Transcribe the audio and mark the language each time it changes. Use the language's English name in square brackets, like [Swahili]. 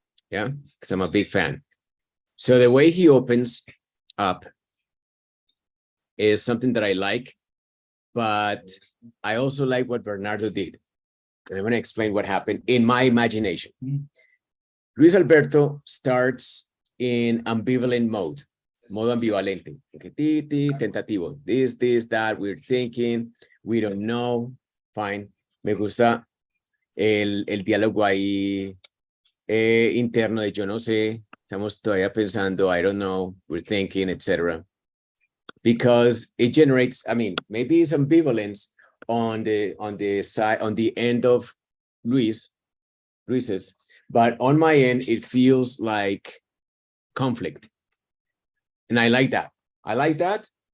[English] Yeah, because I'm a big fan. So the way he opens up is something that I like, but I also like what Bernardo did. And I'm going to explain what happened in my imagination. Luis Alberto starts in ambivalent mode, [Spanish] modo ambivalente. [English] Okay, tentativo. This, that, we're thinking, we don't know. Fine. [Spanish] Me gusta el diálogo ahí interno de yo no sé. Estamos todavía pensando, [English] I don't know, we're thinking, etc. Because it generates, I mean, maybe it's ambivalence on the side, on the end of Luis's, but on my end, it feels like conflict. And I like that. I like that.